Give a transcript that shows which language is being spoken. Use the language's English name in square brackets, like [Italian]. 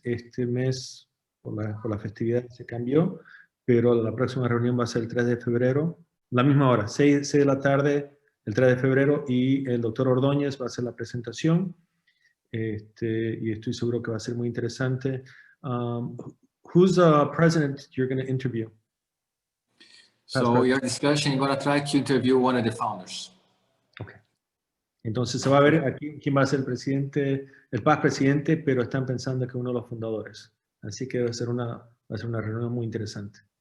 [Spanish] Este mes, por la festividad, se cambió, pero la próxima reunión va a ser el 3 de febrero, la misma hora, 6 de la tarde, el 3 de febrero, y el doctor Ordóñez va a hacer la presentación, y estoy seguro que va a ser muy interesante. [English] Who's the president you're going to interview? So your discussion, you're going to try to interview one of the founders. Okay. [Spanish] Entonces se va a ver aquí quién va a ser el presidente, el past presidente, pero están pensando que uno de los fundadores. Así que va a ser una reunión muy interesante.